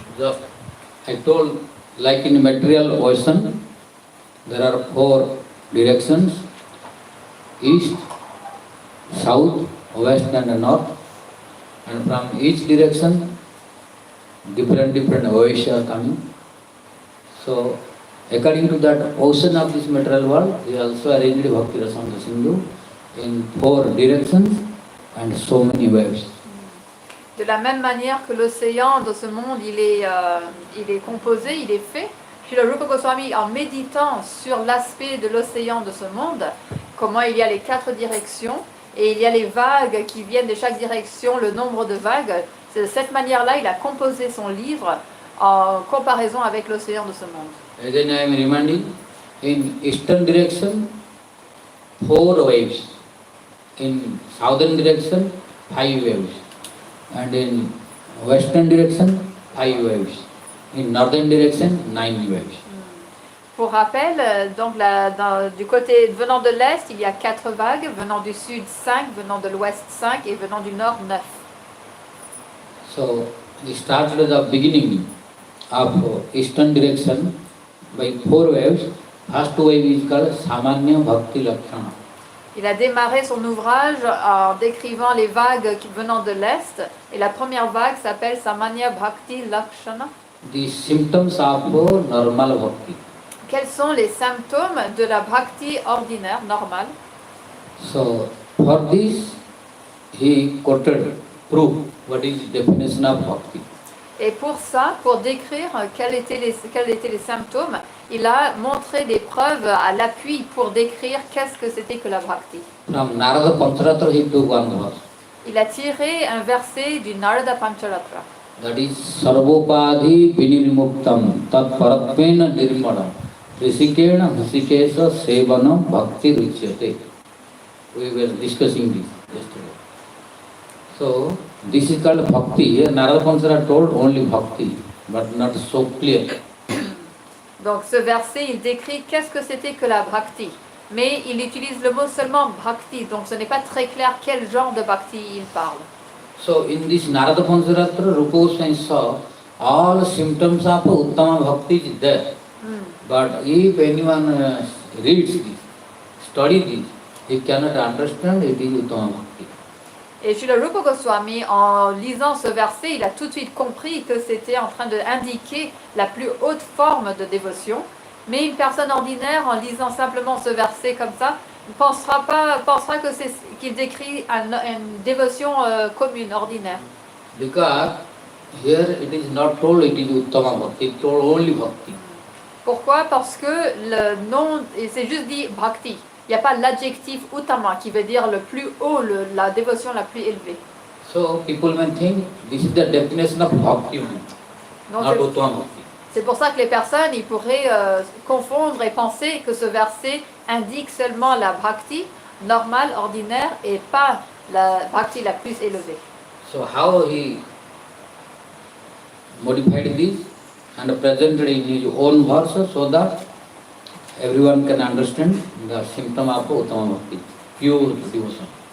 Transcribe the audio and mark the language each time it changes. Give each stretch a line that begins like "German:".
English: Just I told, like in material ocean, there are 4 directions: east, south, west and north, and from each direction different waves are coming. So according to that ocean of this material world, he also arranged Bhakti Rasamrita Sindhu in 4 directions and so many waves.
French: De la même manière que l'océan de ce monde il est composé, il est fait, Srila Rupa Goswami en méditant sur l'aspect de l'océan de ce monde, comment il y a les 4 directions et il y a les vagues qui viennent de chaque direction, le nombre de vagues, c'est de cette manière-là il a composé son livre en comparaison avec l'océan de ce monde.
English: Again I am reminding, in eastern direction 4 waves, in southern direction 5 waves, and in western direction 5 waves, in northern direction 9 waves.
French: Pour rappel, donc du côté venant de l'est, il y a 4 vagues, venant du sud 5, venant de l'ouest 5 et venant du nord 9.
English: So we started the beginning of eastern direction by 4 waves. First wave is called Samanya Bhakti Lakshana.
French: Il a démarré son ouvrage en décrivant les vagues venant de l'est et la première vague s'appelle Samanya Bhakti Lakshana.
English: The symptoms of normal bhakti.
French: Quels sont les symptômes de la bhakti ordinaire, normale?
English: So for this he quoted proof what is definition of bhakti.
French: Et pour ça, pour décrire quels étaient les symptômes, il a montré des preuves à l'appui pour décrire qu'est-ce que c'était que la bhakti.
English: From Narada Pancharatra he took one verse.
French: Il a tiré un verset du Narada Pancharatra.
Sanskrit: That is Sarvopadhi Vinirmuktam Tat Paratmena Nirmalam Risikena Hrisikesa Sevanam Bhakti Richyate.
English: We were discussing this. yesterday. So this is called bhakti. Here Narada Pansara told only bhakti, but not so clear.
French: Donc ce verset, il décrit qu'est-ce que c'était que la bhakti. Mais il utilise le mot seulement bhakti, donc ce n'est pas très clair quel genre de bhakti il parle.
English: So in this Narada Pansaratra, Rupa Goswami saw all symptoms of Uttama Bhakti is there. But if anyone reads this, studies this, he cannot understand it is Uttama Bhakti.
French: Et Srila Rupa Goswami, en lisant ce verset, il a tout de suite compris que c'était en train d'indiquer la plus haute forme de dévotion. Mais une personne ordinaire, en lisant simplement ce verset comme ça, pensera que qu'il décrit une dévotion commune, ordinaire.
English: Because here it is not told it is Uttama Bhakti, it told only Bhakti.
French: Pourquoi? Parce que le nom, c'est juste dit bhakti. Il n'y a pas l'adjectif uttama qui veut dire le plus haut, la dévotion la plus élevée.
English: So people may think this is the definition of Bhakti,
French: Donc,
English: not Uttama Bhakti.
French: c'est pour ça que les personnes ils pourraient confondre et penser que ce verset indique seulement la bhakti normale, ordinaire, et pas la bhakti la plus élevée.
English: So how he modified this and presented in his own verse so that everyone can understand the symptom of Uttama Bhakti, pure devotion.